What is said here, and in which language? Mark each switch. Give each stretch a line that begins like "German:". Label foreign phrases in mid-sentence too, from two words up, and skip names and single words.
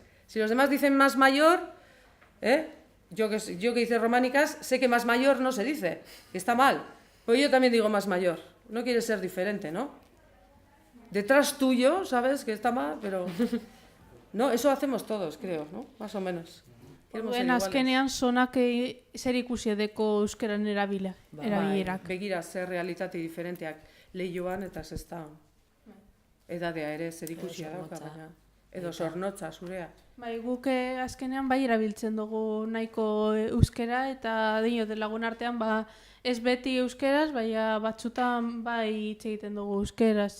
Spanish: Si los demás dicen más mayor, yo que hice románicas, sé que más mayor no se dice, que está mal. Pues yo también digo más mayor. No quieres ser diferente, ¿no? Detrás tuyo, ¿sabes? Que está mal, pero... No, eso hacemos todos, creo, ¿no? Más o menos.
Basque: Orduen azkenean zonak zer ikusi edeko euskeran erabilerak. Begira, zer realitate diferenteak Leioan eta Sestaon. Edadea ere zer ikusia dauka, baina... Edo Sornotza, zurea. Bai, guk azkenean bai erabiltzen dugu nahiko euskera eta dinot lagun artean ez beti euskeraz, baina batzutan bai hitz egiten dugu euskeraz.